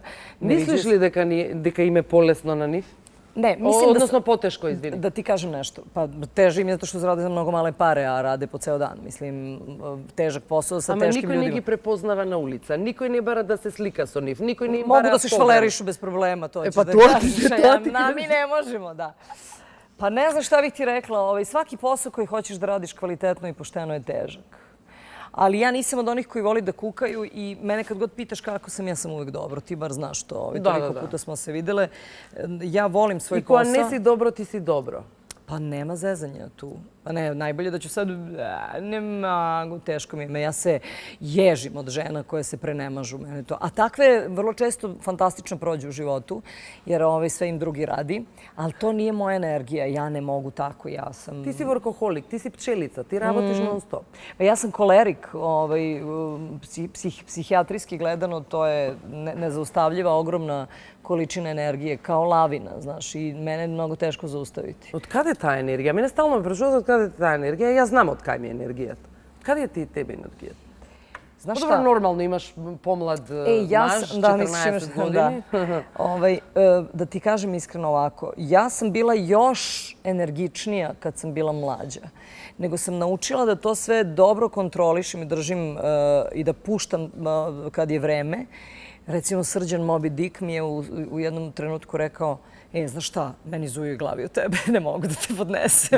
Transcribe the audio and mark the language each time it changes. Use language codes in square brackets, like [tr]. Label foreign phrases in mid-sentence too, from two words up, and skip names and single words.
[sr] Ne [mk] Мислиш [sr] vidiš- [mk] ли дека им е полесно на нив? [sr] Ne, mislim [mk] Односно потешко, извини. [sr] da ti kažem nešto. Pa teže im je zato što rade za mnogo male pare, a rade po ceo dan. Mislim, težak posao sa [mk] Ама [sr] teškim [mk] никој не [sr] ljudima. [mk] ги препознава на улица, никој не бара да се слика со нив, никој не им [sr] Mogu [mk] бара [sr] da se [mk] автограф. [sr] švalerišu bez problema, to ćeš pa da to kažeš, ti- a to ja- ti a mi ne možemo, da. Pa ne znam šta bih ti rekla, svaki posao koji hoćeš da radiš kvalitetno i pošteno je težak. Ali ja nisam od onih koji voli da kukaju i mene kad god pitaš kako sam, ja sam uvek dobro. Ti bar znaš to, Da, toliko da. puta smo se videle. Ja volim svoj [mk] И кога [sr] posao. [mk] не си добро, ти си добро. [sr] Pa nema zezanja tu. Pa ne, najbolje da ću sad, ne mogu, teško mi je. Ja se ježim od žena koje se prenemažu. Mene to. A takve vrlo često fantastično prođu u životu, jer sve im drugi radi. Ali to nije moja energija. Ja ne mogu tako. Ja sam... [mk] Ти си воркохолик, ти си пчелица, ти работиш нон-стоп. [sr] Pa ja sam kolerik, psihijatrijski gledano, to je nezaustavljiva, ogromna količina energije, kao lavina, znaš, i mene je mnogo teško zaustaviti. [mk] Од каде таа енергија? Мене стално ме прашуваат од каде е таа енергија. Јас знам од кај ми е енергијата. Каде е ти тебе енергијата? [sr] Znaš [mk] Добро, [sr] šta? [mk] нормално имаш помлад [sr] ja [mk] маж, [sr] sam, da, misliš, [mk] 14 години. [sr] Da ti kažem iskreno ovako, ja sam bila još energičnija kad sam bila mlađa. Nego sam naučila da to sve dobro kontrolišem i držim i da puštam kad je vreme. Recimo, Srđan Moby Dick mi je u jednom trenutku rekao, znaš šta, meni zuju i glavi od tebe, ne mogu da te podnesem.